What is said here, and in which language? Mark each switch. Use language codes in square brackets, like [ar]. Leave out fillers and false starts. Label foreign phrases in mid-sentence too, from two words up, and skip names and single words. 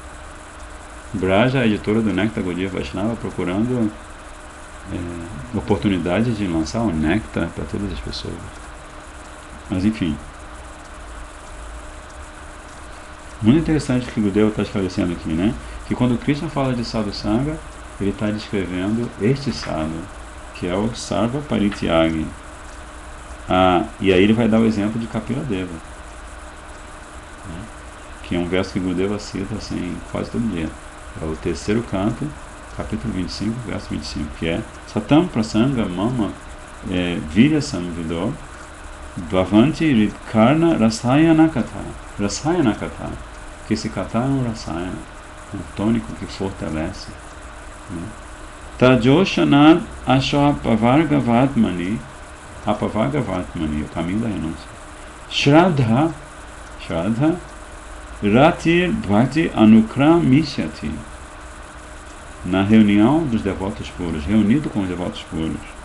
[pt] Braja, a editora do Nectar Gaudiya Vaishnava, procurando oportunidade de lançar o néctar para todas as pessoas. Mas enfim, muito interessante o que o Gurudeva está esclarecendo aqui, né? Que quando Krishna fala de sadhu sangha, ele está descrevendo este sadhu, que é o Sarva Parityagi. E aí ele vai dar o exemplo de Kapila Deva, né? Que é um verso que Gurudeva cita assim, quase todo dia. É o terceiro canto, capítulo 25, verso 25, que é [sa] Satam Prasanga Mama Virya Samvido Bhavanti Ridkarna Rasayana Katha. Rasayana Katha, [pt] que esse Katha é um Rasayana, um tônico que fortalece, né? [sa] Tajoshanad Ashapavagavatmani, Apavagavatmani, [pt] o caminho da renúncia. [sa] Shraddha Ratir Bhakti Anukramishyati, [pt] na reunião dos devotos puros, reunido com os devotos puros.